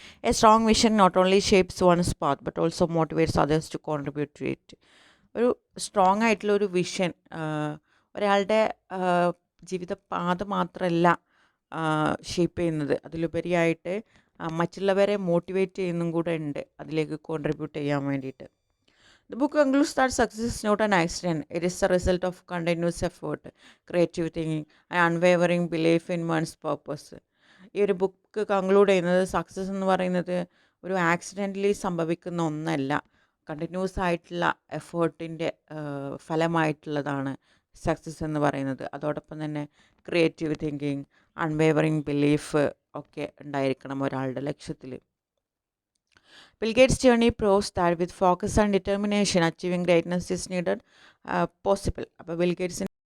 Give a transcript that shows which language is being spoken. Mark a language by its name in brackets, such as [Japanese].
[English] A strong vision not only shapes one's path but also motivates others to contribute to it. [Malayalam] ഒരു strong ആയിട്ടുള്ള ഒരു vision ഒരാളുടെ ജീവിത പാത മാത്രമല്ല ഷേപ്പ് ചെയ്യുന്നത്, അതിലുപരിയായിട്ട് മറ്റുള്ളവരെ മോട്ടിവേറ്റ് ചെയ്യുന്നതും കൂടെ ഉണ്ട് അതിലേക്ക് കോൺട്രിബ്യൂട്ട് ചെയ്യാൻ വേണ്ടിയിട്ട്. [English] The book concludes that success is not an accident. It is the result of continuous effort, creative thinking, and unwavering belief in one's purpose. [Malayalam] ഈ ഒരു ബുക്ക് കൺക്ലൂഡ് ചെയ്യുന്നത് സക്സസ് എന്ന് പറയുന്നത് ഒരു ആക്സിഡൻ്റലി സംഭവിക്കുന്ന ഒന്നല്ല, കണ്ടിന്യൂസ് ആയിട്ടുള്ള എഫേർട്ടിൻ്റെ ഫലമായിട്ടുള്ളതാണ് സക്സസ് എന്ന് പറയുന്നത്. അതോടൊപ്പം തന്നെ ക്രിയേറ്റീവ് തിങ്കിങ്, അൺവേവറിങ് ബിലീഫ് ഒക്കെ ഉണ്ടായിരിക്കണം ഒരാളുടെ ലക്ഷ്യത്തിൽ. [English] Bill Gates' journey proves that with focus and determination, achieving greatness is needed possible. [Malayalam] അപ്പോൾ ബിൽ ഗേറ്റ്സിൻ്റെ